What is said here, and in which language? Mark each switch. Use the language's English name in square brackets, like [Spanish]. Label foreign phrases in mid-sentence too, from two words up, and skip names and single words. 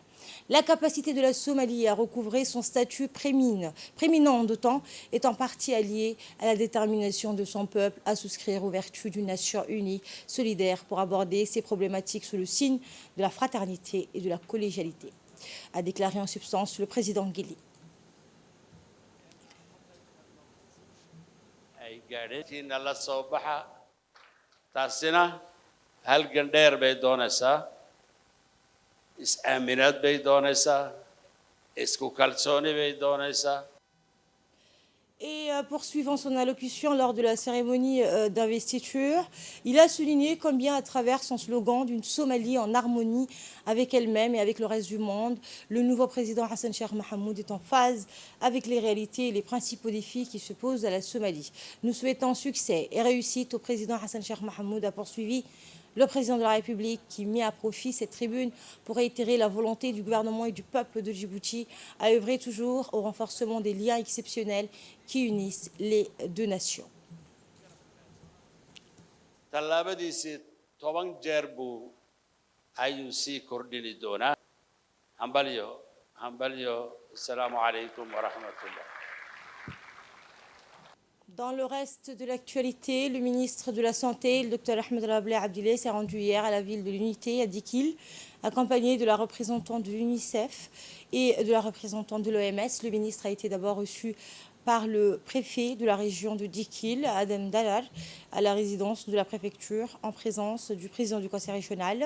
[French] La capacité de la Somalie à recouvrer son statut prééminent d'OTAN est en partie alliée à la détermination de son peuple à souscrire aux vertus d'une nation unie, solidaire, pour aborder ces problématiques sous le signe de la fraternité et de la collégialité, a déclaré en substance le président Guelleh. [Somali] taasina halgan dheer bay doonaysaa is-aaminaad bay doonaysaa isku kalsooni bay doonaysaa. [French] Et poursuivant son allocution lors de la cérémonie d'investiture, il a souligné combien, à travers son slogan d'une Somalie en harmonie avec elle-même et avec le reste du monde, le nouveau président Hassan Sheikh Mohamud est en phase avec les réalités et les principaux défis qui se posent à la Somalie. Nous souhaitons succès et réussite au président Hassan Sheikh Mohamud, a poursuivi le président de la République, qui mit à profit cette tribune pour réitérer la volonté du gouvernement et du peuple de Djibouti à œuvrer toujours au renforcement des liens exceptionnels qui unissent les deux nations. [Somali] tallaabadiisii 10 jeer buu ayuu sii kordhini doonaa. [Arabic] hambalyo السلام عليكم ورحمة الله. [French] Dans le reste de l'actualité, le ministre de la Santé, le Dr Ahmed Rableh Abdillah, s'est rendu hier à la ville de l'Unité, à Dikil, accompagné de la représentante de l'UNICEF et de la représentante de l'OMS. Le ministre a été d'abord reçu par le préfet de la région de Dikil, Adam Dalal, à la résidence de la préfecture, en présence du président du conseil régional.